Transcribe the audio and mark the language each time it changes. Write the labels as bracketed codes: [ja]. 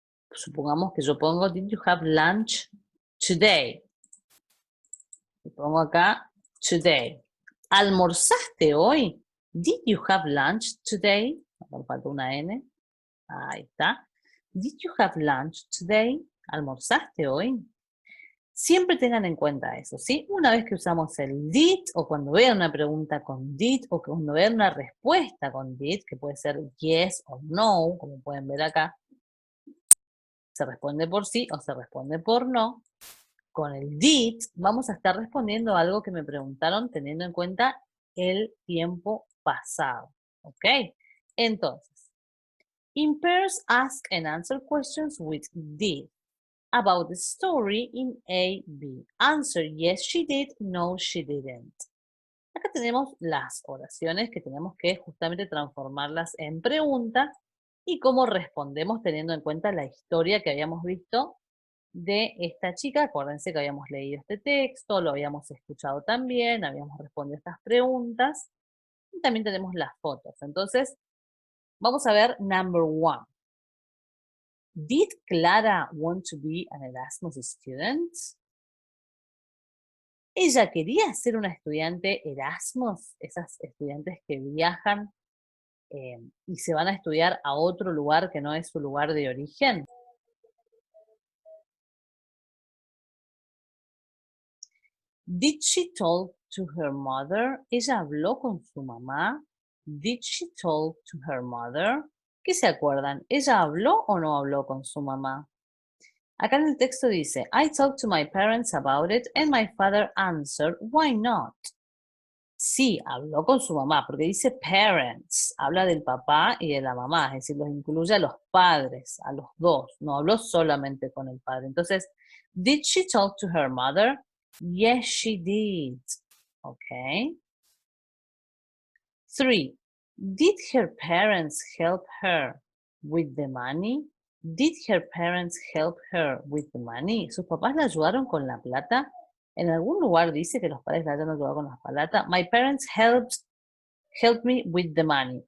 [es] Supongamos que yo pongo, [en] did you have lunch today? [es] Y pongo acá, today. ¿Almorzaste hoy? [en] Did you have lunch today? [es] Me falta una N. Ahí está. [en] Did you have lunch today? [es] ¿Almorzaste hoy? Siempre tengan en cuenta eso, ¿sí? Una vez que usamos el did, o cuando vean una pregunta con did, o cuando vean una respuesta con did, que puede ser yes o no, como pueden ver acá, se responde por sí o se responde por no. Con el did vamos a estar respondiendo algo que me preguntaron teniendo en cuenta el tiempo pasado, ¿ok? [en] Entonces, in pairs ask and answer questions with did about the story in A, B. Answer yes she did, no she didn't. [es] Acá tenemos las oraciones que tenemos que justamente transformarlas en preguntas y cómo respondemos teniendo en cuenta la historia que habíamos visto de esta chica. Acuérdense que habíamos leído este texto, lo habíamos escuchado también, habíamos respondido estas preguntas y también tenemos las fotos. Entonces, vamos a ver number 1. [en] Did Clara want to be an Erasmus student? [es] Ella quería ser una estudiante Erasmus, esas estudiantes que viajan y se van a estudiar a otro lugar que no es su lugar de origen. [en] Did she talk to her mother? [es] ¿Ella habló con su mamá? [en] Did she talk to her mother? [es] ¿Qué se acuerdan? ¿Ella habló o no habló con su mamá? Acá en el texto dice, [en] I talked to my parents about it and my father answered, why not? [es] Sí, habló con su mamá, porque dice parents, habla del papá y de la mamá, es decir, los incluye a los padres, a los dos, no habló solamente con el padre. [en] Entonces, did she talk to her mother? Yes, she did. Okay. 3. Did her parents help her with the money? Did her parents help her with the money? [es] ¿Sus papás la ayudaron con la plata? En algún lugar dice que los padres la hayan ayudado con la plata. [en] My parents helped me with the money.